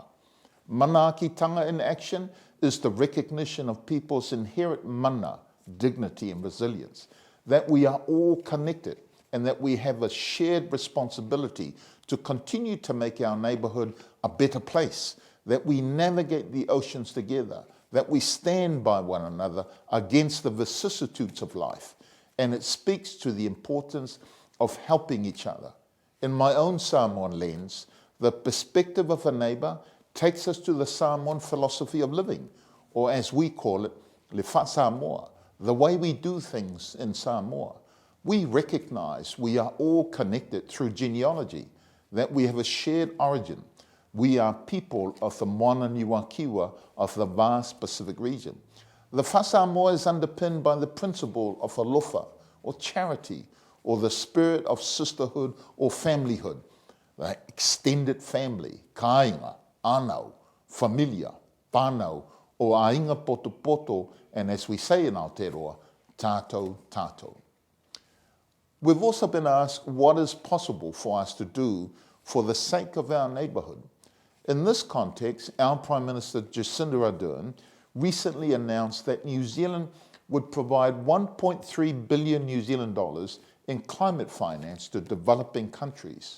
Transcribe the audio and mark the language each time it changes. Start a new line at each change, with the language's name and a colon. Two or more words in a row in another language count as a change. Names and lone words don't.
English: Manaakitanga in action is the recognition of people's inherent mana, dignity and resilience, that we are all connected and that we have a shared responsibility to continue to make our neighbourhood a better place, that we navigate the oceans together, that we stand by one another against the vicissitudes of life. And it speaks to the importance of helping each other. In my own Samoan lens, the perspective of a neighbour takes us to the Samoan philosophy of living, or as we call it,
Samoan: le wha Samoa,
English: the way we do things in Samoa. We recognise we are all connected through genealogy, that we have a shared origin. We are people of the
Māori: Moana Niwakiwa
English: of the vast Pacific region. The wha Samoa is underpinned by the principle of alofa, or charity, or the spirit of sisterhood or familyhood, the extended family, kāinga, anau, familia, pānau, or
Samoan: ainga poto poto,
English: and as we say in Aotearoa,
Māori: tātou, tātou.
English: We've also been asked what is possible for us to do for the sake of our neighbourhood. In this context, our Prime Minister Jacinda Ardern recently announced that New Zealand would provide 1.3 billion New Zealand dollars in climate finance to developing countries.